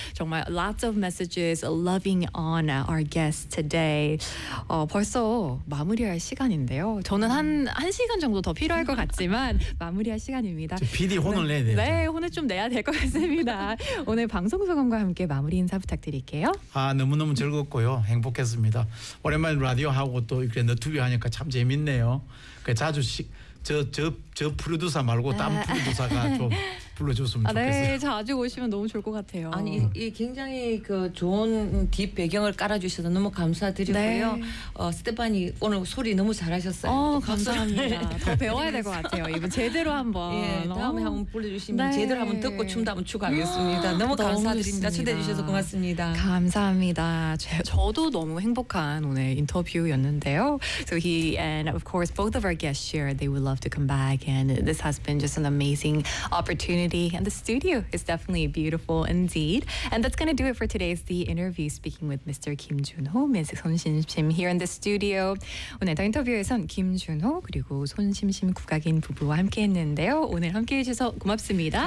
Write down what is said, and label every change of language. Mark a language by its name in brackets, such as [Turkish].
[Korean] 정말 [English] lots of messages loving on our guest today. [Korean] 벌써 마무리할 시간인데요. 저는 한 시간 정도 더 필요할 것 같지만 마무리할 시간입니다. PD 혼을 내야 돼요. 네, 혼을 좀 내야 될 것 같습니다. 오늘 방송 소감과 함께 마무리 인사 부탁드릴게요. 아, 너무너무 즐겁고요. 행복했습니다. 오랜만에 라디오 하고 또 이렇게 너튜브 하니까 참 재밌네요. 자주 저 프로듀서 말고 다른 프로듀서가 좀 불러줬으면 좋겠어요. 네, 자주 오시면 너무 좋을 것 같아요. 아니, 이 굉장히 그 좋은 뒷 배경을 깔아주셔서 너무 감사드리고요. 네. 스테파니 오늘 소리 너무 잘하셨어요. 감사합니다. 더 배워야 될 것 같아요. 이번 제대로 한번 예, 다음에 한번 불러주시면 네. 제대로 한번 듣고 춤도 한번 추고 하겠습니다. 너무 감사드립니다. 초대해 주셔서 고맙습니다. 감사합니다. 저도 너무 행복한 오늘 인터뷰였는데요. [English] So he and of course both of our guests shared they would love to come back and this has been just an amazing opportunity. And the studio is definitely beautiful indeed. And that's going to do it for today's The Interview, speaking with Mr. Kim Jun-ho, Ms. Son Sim-sim here in the studio. [Korean] 오늘 더 인터뷰에선 김준호 그리고 손심심 국악인 부부와 함께했는데요. 오늘 함께해 주셔서 고맙습니다.